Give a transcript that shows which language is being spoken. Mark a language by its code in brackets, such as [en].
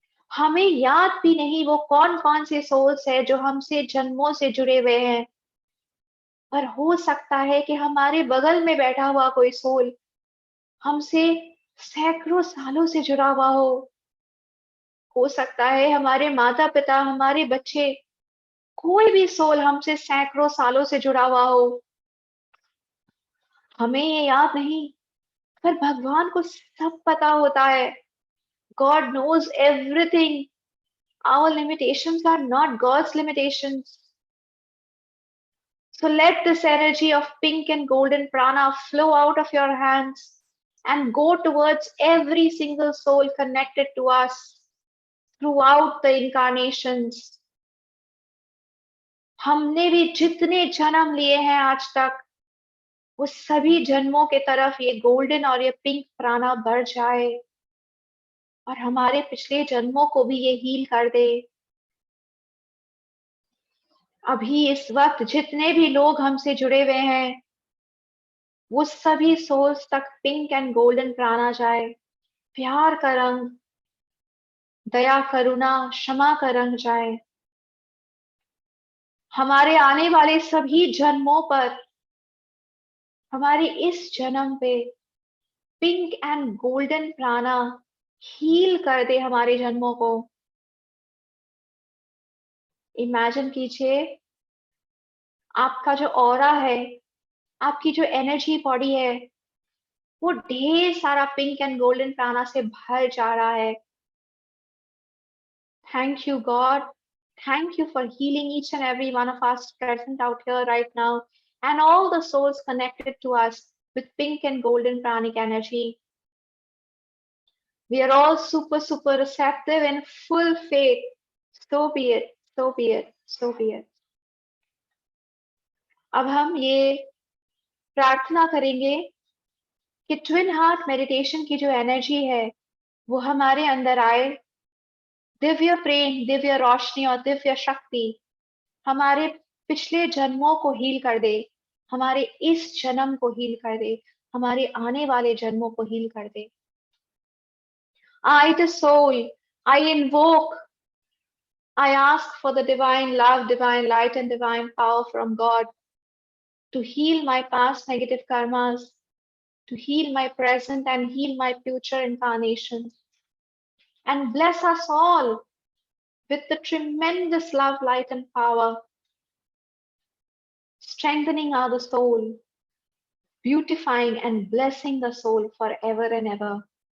[hi] हमें याद भी नहीं वो कौन कौन से सोल्स है जो हमसे जन्मों से जुड़े हुए हैं, पर हो सकता है कि हमारे बगल में बैठा हुआ कोई सोल हमसे सैकड़ों सालों से जुड़ा हुआ हो सकता है हमारे माता पिता, हमारे बच्चे, कोई भी सोल हमसे सैकड़ों सालों से जुड़ा हुआ हो। हमें ये याद नहीं, पर भगवान को सब पता होता है। [en] God knows everything. Our limitations are not God's limitations. So let this energy of pink and golden prana flow out of your hands and go towards every single soul connected to us throughout the incarnations. [hi] हमने भी जितने जन्म लिए हैं आज तक, वो सभी जन्मों के तरफ ये गोल्डन और ये पिंक प्राणा बढ़ जाए और हमारे पिछले जन्मों को भी ये हील कर दे। अभी इस वक्त जितने भी लोग हमसे जुड़े हुए हैं, वो सभी सोल्स तक पिंक एंड गोल्डन प्राणा जाए। प्यार का रंग, दया, करुणा, क्षमा का रंग जाए हमारे आने वाले सभी जन्मों पर। हमारे इस जन्म पे पिंक एंड गोल्डन प्राणा हील कर दे हमारे जन्मों को। इमेजिन कीजिए, आपका जो ऑरा है, आपकी जो एनर्जी बॉडी है, वो ढेर सारा पिंक एंड गोल्डन प्राणा से भर जा रहा है। [en] Thank you God, thank you for healing each and every one of us present out here right now, and all the souls connected to us with pink and golden pranic energy. We are all super, super receptive and full faith. So be it, so be it, so be it. [hi] अब हम ये प्रार्थना करेंगे कि twin heart meditation की जो energy है वो हमारे अंदर आए। दिव्य प्रेम, दिव्य रोशनी और दिव्य शक्ति हमारे पिछले जन्मों को हील कर दे, हमारे इस जन्म को हील कर दे, हमारे आने वाले जन्मों को हील कर दे। [en] I, the soul, I invoke, I ask for the divine love, divine light, and divine power from God to heal my past negative karmas, to heal my present and heal my future incarnations, and bless us all with the tremendous love, light, and power, strengthening our soul, beautifying and blessing the soul forever and ever.